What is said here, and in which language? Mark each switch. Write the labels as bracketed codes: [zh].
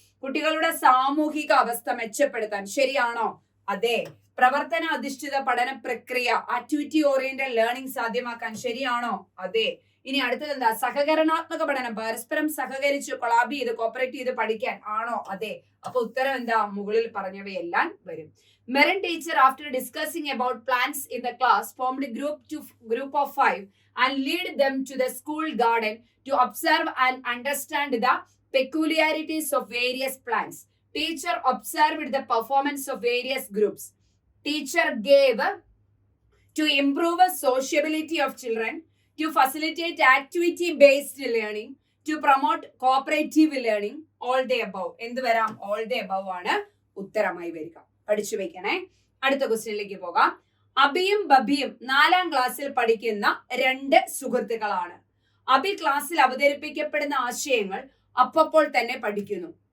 [ml] കുട്ടികളുടെ സാമൂഹിക അവസ്ഥ മെച്ചപ്പെടുത്താൻ, ശരിയാണോ? അതെ. പ്രവർത്തന അധിഷ്ഠിത പഠന പ്രക്രിയ, ആക്ടിവിറ്റി ഓറിയന്റഡ് ലേണിംഗ് സാധ്യമാക്കാൻ, ശരിയാണോ? അതെ. ഇനി അടുത്തത് എന്താ? സഹകരണാത്മക പഠനം, പരസ്പരം സഹകരിച്ച് കൊളാബ് ചെയ്ത് കോപ്പറേറ്റ് ചെയ്ത് പഠിക്കാൻ, ആണോ? അതെ. അപ്പൊ ഉത്തരം എന്താ? മുകളിൽ പറഞ്ഞവയെല്ലാം വരും. [en] Merin teacher, after discussing about plants in the class, formed a group of 5 and lead them to the school garden to observe and understand the peculiarities of various plants. Teacher observed the performance of various groups. Teacher gave to improve the sociability of children, to facilitate activity-based learning, to promote cooperative learning. All the above. [ml] എന്ത് വരാം? [en] All the above [ml] ആണ് ഉത്തരമായി വരിക. പഠിച്ചു വെക്കണേ. അടുത്ത ക്വസ്റ്റ്യനിലേക്ക് പോകാം. അബിയും ബബിയും 4ാം ക്ലാസ്സിൽ പഠിക്കുന്ന 2 സുഹൃത്തുക്കളാണ്. അബി ക്ലാസ്സിൽ അവതരിപ്പിക്കപ്പെടുന്ന ആശയങ്ങൾ അപ്പോൾ തന്നെ പഠിക്കുന്നു.